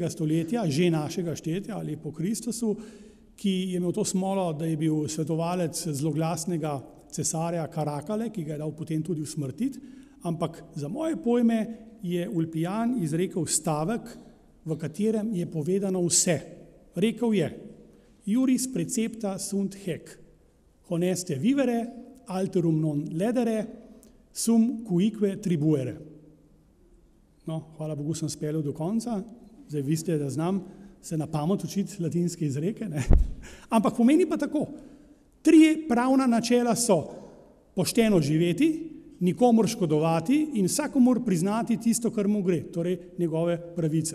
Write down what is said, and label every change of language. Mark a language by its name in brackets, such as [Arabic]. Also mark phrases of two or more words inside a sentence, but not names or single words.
[Slovenian] stoletja, že našega štetja ali po Kristusu, ki je imel to smolo, da je bil svetovalec zloglasnega cesarja Karakale, ki ga je dal potem tudi usmrtiti, ampak za moje pojme je Ulpijan izrekel stavek, v katerem je povedano vse. Rekel je: [Latin] Juris precepta sunt hec, honeste vivere, alterum non ledere, sum cuique tribuere. [Slovenian] No, hvala Bogu sem speljal do konca, zdaj vi ste, da znam se na pamet učiti latinske izreke, ne? Ampak pomeni pa tako. 3 pravna načela so: pošteno živeti, nikomur škodovati in vsakomur priznati tisto, kar mu gre, torej njegove pravice.